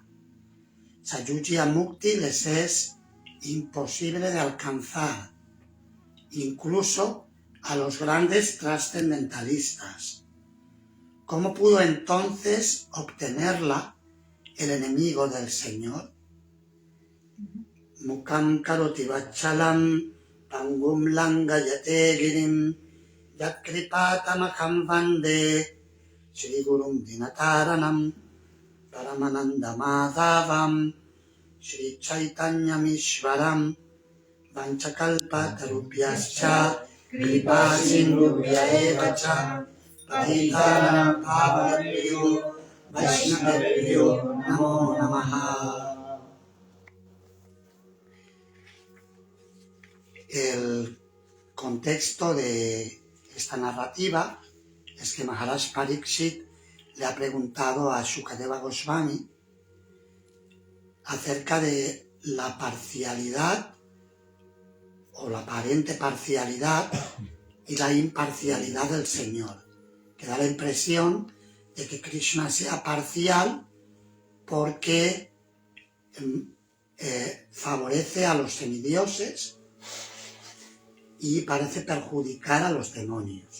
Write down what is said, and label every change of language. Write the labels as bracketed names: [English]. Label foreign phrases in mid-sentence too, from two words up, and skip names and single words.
[Sanskrit] Sayujya Mukti [Spanish] les es imposible de alcanzar, incluso a los grandes trascendentalistas. ¿Cómo pudo entonces obtenerla el enemigo del Señor? [Sanskrit] Mukam karoti vachalam pangum langayate girim yat kripatamaham vande Shri Gurum Dinataranam Paramananda Madhavam Shri Chaitanyamishvaram Vanchakalpa Tarupyascha Kripa Sindhubhya Evacha Patitanam Pavanebhyo Vaishnavebhyo Namo Namaha. [Spanish] El contexto de esta narrativa es que Maharaj Pariksit le ha preguntado a Shukadeva Goswami acerca de la parcialidad o la aparente parcialidad y la imparcialidad del Señor, que da la impresión de que Krishna sea parcial porque favorece a los semidioses y parece perjudicar a los demonios.